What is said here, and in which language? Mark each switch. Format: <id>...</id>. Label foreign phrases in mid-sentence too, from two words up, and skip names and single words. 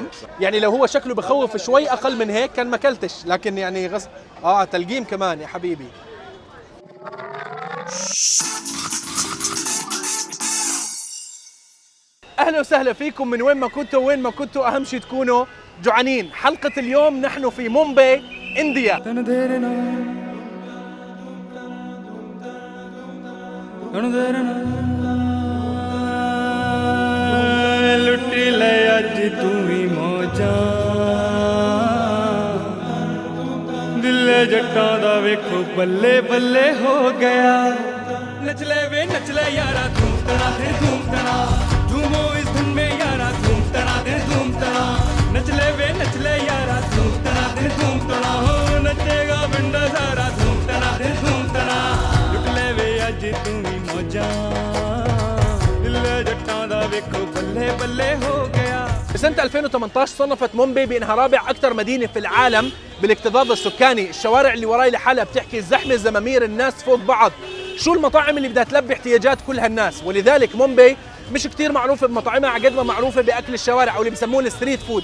<ar>يعني لو هو شكله بخوف شوي اقل من هيك كان ما اكلتش، لكن يعني تلقيم كمان يا حبيبي. اهلا وسهلا فيكم من وين ما كنتوا اهم شيء تكونوا جوعانين. حلقة اليوم نحن في مومباي انديا.</ar> <pa>ਲੁੱਟੀ ਲੈ ਅੱਜ ਤੂੰ ਹੀ ਮੌਜਾ ਦਿਲ ਜੱਟਾਂ ਦਾ ਵੇਖੋ ਬੱਲੇ ਬੱਲੇ ਹੋ ਗਿਆ ਨੱਚ ਲੈ ਯਾਰਾ ਧੂਮ ਤਨਾ ਦੇ ਧੂਮ ਤਨਾ दे धूम तना</pa> <hi>झूमो इस धुन में यारा</hi> <pa>ਧੂਮ ਤਨਾ ਦੇ ਧੂਮ ਤਨਾ ਨੱਚ ਲੈ ਯਾਰਾ ਧੂਮ ਤਨਾ ਦੇ ਧੂਮ ਤਨਾ ਹੋ ਨੱਚੇਗਾ ਬਿੰਡਾ ਸਾਰਾ ਧੂਮ ਤਨਾ ਦੇ ਧੂਮ ਤਨਾ ਲੁੱਟ ਲੈ ਵੇ ਅੱਜ ਤੂੰ ਹੀ ਮੌਜਾ</pa> <ar>بسنة 2018 صنفت مومباي بأنها رابع أكثر مدينة في العالم بالاكتظاظ السكاني. الشوارع اللي وراي لحالها بتحكي الزحمة، زمامير الناس فوق بعض. شو المطاعم اللي بدها تلبي احتياجات كل هالناس؟ ولذلك مومباي مش كتير معروفة بمطاعمها على قد ما معروفة بأكل الشوارع أو اللي بسموه</ar> <en>street food.</en>